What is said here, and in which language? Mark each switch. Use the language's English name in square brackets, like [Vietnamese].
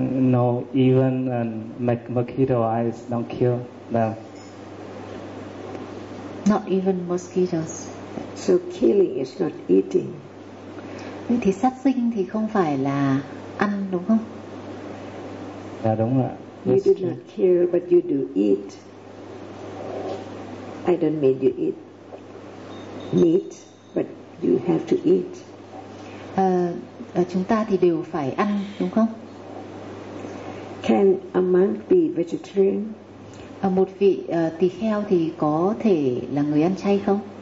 [English] No, even mosquito, I don't kill them. Not even mosquitoes. So killing is not eating. [Vietnamese] Vậy thì sát sinh thì không phải là ăn đúng không? Dạ đúng ạ. [English] You do not kill, but you do eat. I don't mean you eat meat, but you have to eat. [Vietnamese] Chúng ta thì đều phải ăn đúng không? [English] Can a monk be vegetarian? [Vietnamese] Một vị tỳ kheo thì có thể là người ăn chay không?